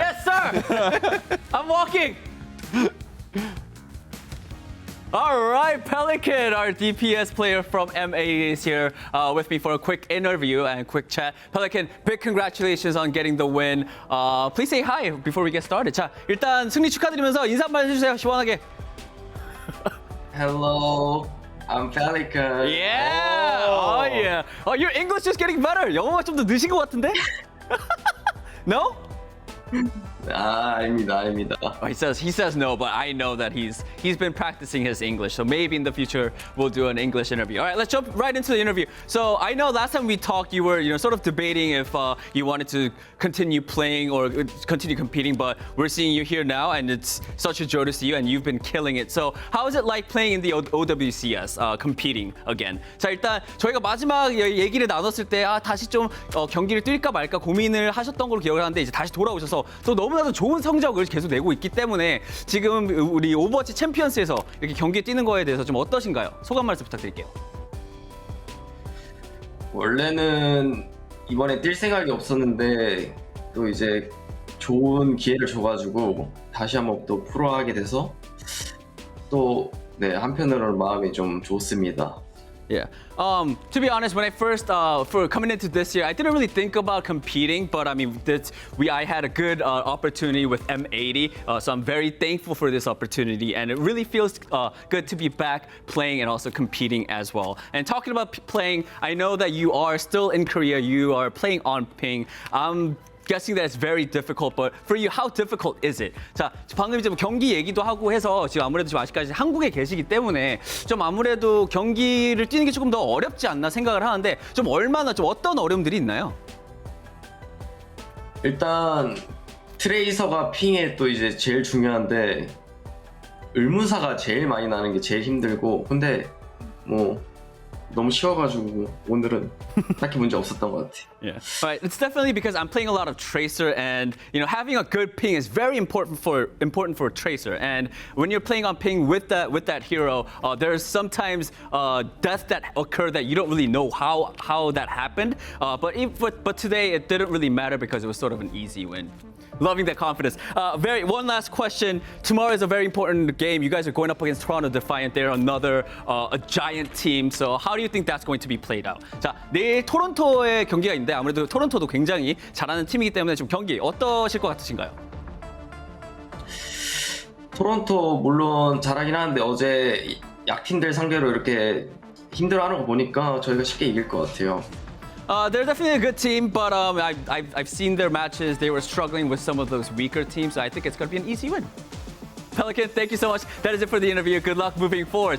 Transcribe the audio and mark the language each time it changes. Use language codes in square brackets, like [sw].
[en] Yes, sir. I'm walking. All right, Pelican, our DPS player from M80 is here with me for a quick interview and quick chat. Pelican, big congratulations on getting the win. Please say hi before we get started. [ko] 자, 일단 승리 축하드리면서 인사 한번 해주세요, 시원하게. [en] Hello, I'm Pelican. Yeah. Oh, yeah. Oh, your English is getting better. [ko] 영어가 좀 더 느신 것 같은데? [en] No? [ko] 아닙니다. [en] Oh, he says no, but I know that he's been practicing his English. So maybe in the future we'll do an English interview. All right, let's jump right into the interview. So I know last time we talked, you were sort of debating if you wanted to continue playing or continue competing, but we're seeing you here now, and it's such a joy to see you, and you've been killing it. So how is it like playing in the OWCS, competing again? [ko] 자, 일단 저희가 마지막 얘기를 나눴을 때 다시 좀 경기를 뛸까 말까 고민을 하셨던 걸로 기억을 하는데 이제 다시 돌아오셔서 또 너무나도 좋은 성적을 계속 내고 있기 때문에 지금 우리 오버워치 챔피언스에서 이렇게 경기에 뛰는 거에 대해서 좀 어떠신가요? 소감 말씀 부탁드릴게요. 원래는 이번에 뛸 생각이 없었는데 또 이제 좋은 기회를 줘가지고 다시 한번 또 프로하게 돼서 또 네, 한편으로는 마음이 좀 좋습니다. [en] Yeah. To be honest, when I first for coming into this year, I didn't really think about competing, but I mean, I had a good opportunity with M80, so I'm very thankful for this opportunity, and it really feels good to be back playing and also competing as well. And talking about playing, I know that you are still in Korea. You are playing on ping. Guessing that it's very difficult, but for you, how difficult is it? [ko] 자, 방금 좀 경기 얘기도 하고 해서 지금 아무래도 좀 아직까지 한국에 계시기 때문에 좀 아무래도 경기를 뛰는 게 조금 더 어렵지 않나 생각을 하는데 좀 얼마나 좀 어떤 어려움들이 있나요? 일단 트레이서가 핑에 또 이제 제일 중요한데 을무사가 제일 많이 나는 게 제일 힘들고 근데 뭐 너무 쉬워가지고 오늘은 딱히 문제 없었던 것 같아. [en] Yeah, right. It's definitely because I'm playing a lot of Tracer, and having a good ping is very important for a Tracer. And when you're playing on ping with that hero, there's sometimes deaths that occur that you don't really know how that happened. But today it didn't really matter because it was sort of an easy win. Loving that confidence. One last question. Tomorrow is a very important game. You guys are going up against Toronto Defiant. They're another a giant team. So how do you think that's going to be played out? [ko] 자, 내일 토론토의 경기가 있는데 아무래도 토론토도 굉장히 잘하는 팀이기 때문에 지금 경기 어떠실 것 같으신가요? 토론토 물론 잘하긴 하는데 어제 약팀들 상대로 이렇게 힘들어하는 거 보니까 저희가 쉽게 이길 것 같아요. [en] They're definitely a good team, but I've seen their matches. They were struggling with some of those weaker teams, so I think it's going to be an easy win. Pelican, thank you so much. That is it for the interview. Good luck moving forward.